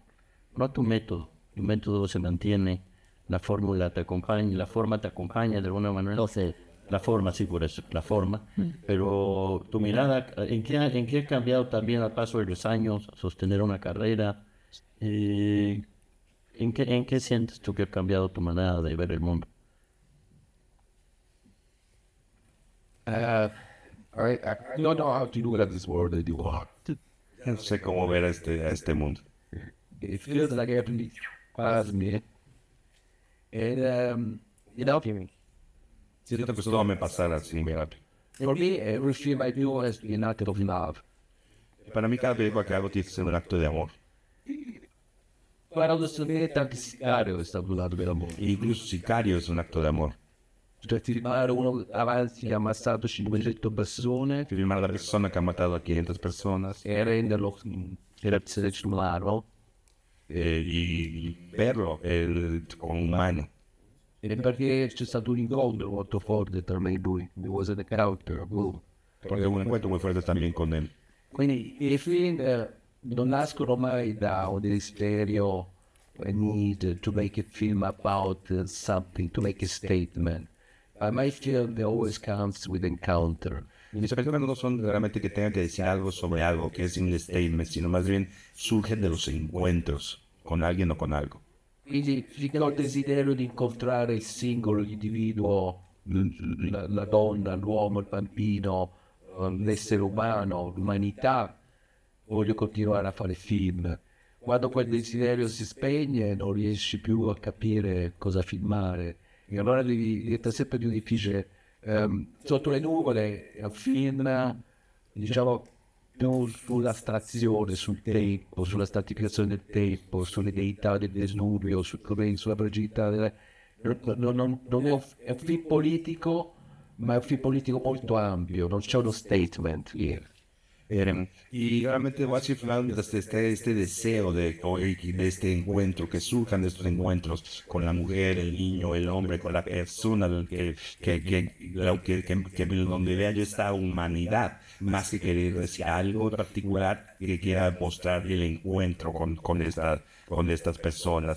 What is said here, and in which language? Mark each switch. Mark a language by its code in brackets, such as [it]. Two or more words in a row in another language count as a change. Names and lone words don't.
[es] No tu método se mantiene, la fórmula te acompaña, la forma te acompaña de alguna manera. No sé. La forma, sí, por eso, la forma. Pero tu mirada, ¿en qué ha cambiado también al paso de los años, sostener una carrera? ¿En qué sientes tú que ha cambiado tu manera de ver el mundo? [en] I don't know how to look at this world anymore. [es] No sé cómo ver a este mundo. [en] It feels like everything past me. And, [es] Siento que todo me pasara así, mira. [en] for me, every film I do has been an act of love. [es] Para mí cada película que hago tiene que ser un acto de amor. [it] Para onestamente anche Sicario è stato un lato dell'amore. [es] Incluso Sicario es un acto de amor. [it] Cioè filmare uno avanti che ha ammazzato 500 persone [es] Filmar a la persona que ha matado a 500 personas [it] e renderlo essere umano. [es] Y verlo como humano. [it] E perché c'è stato un incontro molto forte tra me e lui. [en] There was a character. [es] Porque un encuentro muy fuerte también con él. [it] Quindi i film non nascono mai da un desiderio, [en] a need to make a film about something, to make a statement. My film they always comes with encounter. [es] Mis películas no son realmente que tengan que decir algo sobre algo, que es un statement, sino más bien surgen de los encuentros con alguien o con algo. [it] Quindi finché ho il desiderio di incontrare il singolo individuo, la donna, l'uomo, il bambino, l'essere umano, l'umanità, voglio continuare a fare film. Quando quel desiderio si spegne non riesci più a capire cosa filmare e allora diventa sempre più difficile. Sotto le nuvole è un film, diciamo, più sull'astrazione, sul tempo, sulla stratificazione del tempo, sulle deità del Vesuvio, sulla fragilità non è un film politico, ma è un film politico molto ampio, non c'è uno [en] statement here. [es] Y realmente [en] Watch Land [es] este deseo de este encuentro, que surjan de estos encuentros con la mujer, el niño, el hombre, con la persona, donde vea yo esta humanidad, más que querer decir algo particular, que quiera mostrar el encuentro con estas personas.